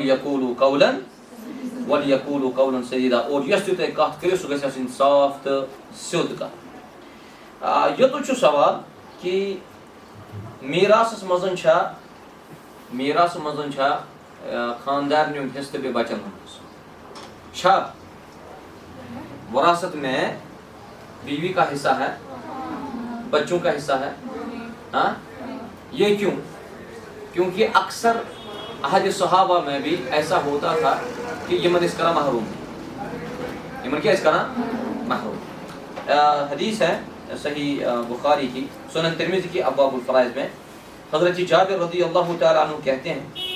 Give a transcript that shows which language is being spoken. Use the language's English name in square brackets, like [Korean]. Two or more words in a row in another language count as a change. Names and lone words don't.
[Arabic] ولیقولوا قولا سدیدا [Kashmiri] اور یۄس تہِ تُہۍ کتھ کٔرِو سُہ گژھِ آسٕنۍ صاف تہٕ سیوٚد کتھ یوٚتُتھ چھُ سوال کہِ میٖراثس منٛز چھا خاندارنہِ ہُنٛد حصہٕ تہٕ بیٚیہِ بچن ہُنٛد حصہٕ چھا [Urdu] وراثت میں بیوی کا حصہ ہے بچوں کا حصہ ہے ہاں یہ کیوں کیونکہ اکثر عہد صحابہ میں بھی ایسا ہوتا تھا کہ [Kashmiri] یمن اس کرا محروم [Urdu] یمن کیا اس کرا محروم حدیث ہے صحیح بخاری کی سنن ترمذی کی ابواب الفرائض میں حضرت جابر [Arabic] رضی اللہ تعالیٰ عنہ [Urdu] کہتے ہیں